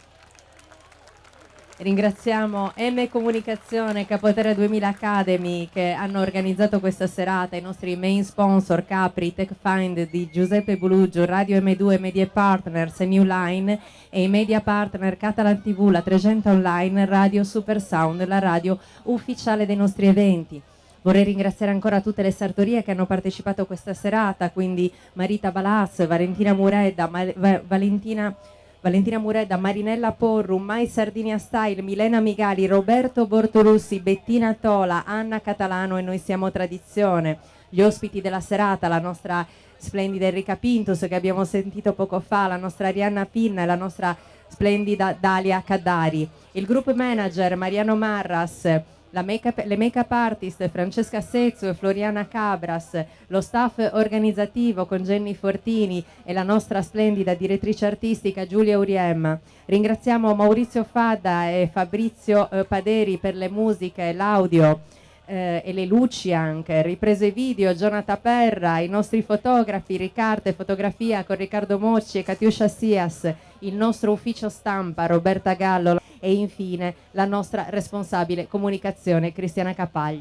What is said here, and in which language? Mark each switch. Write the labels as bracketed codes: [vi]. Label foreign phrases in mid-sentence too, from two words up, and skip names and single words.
[it] Ringraziamo M Comunicazione, Capoterra 2000 Academy che hanno organizzato questa serata, i nostri [en] main sponsor [it] Capri, TechFind di Giuseppe Bulugio, Radio M2 [en] Media Partners [it] e New Line e i [en] media partner [it] Catalan TV, la 300 Online, Radio Super Sound, la radio ufficiale dei nostri eventi. Vorrei ringraziare ancora tutte le sartorie che hanno partecipato a questa serata, quindi Marita Balas, Valentina Muredda, Valentina Muredda, Marinella Porru, Mai Sardinia Style, Milena Migali, Roberto Bortolussi, Bettina Tola, Anna Catalano e Noi Siamo Tradizione, gli ospiti della serata, la nostra splendida Enrica Pintus che abbiamo sentito poco fa, la nostra Arianna Pinna e la nostra splendida Dalia Caddari, il [en] group manager [it] Mariano Marras, le [en] make-up artist [it] Francesca Sezzo e Floriana Cabras, lo staff organizzativo con Jenny Fortini e la nostra splendida direttrice artistica Giulia Uriem. Ringraziamo Maurizio Fadda e Fabrizio Paderi per le musiche, l'audio e le luci anche, riprese video, Jonathan Perra, i nostri fotografi, Riccardo e fotografia con Riccardo Mocci e Katiuscia Sias, il nostro ufficio stampa Roberta Gallo e infine la nostra responsabile comunicazione Cristiana Capagli.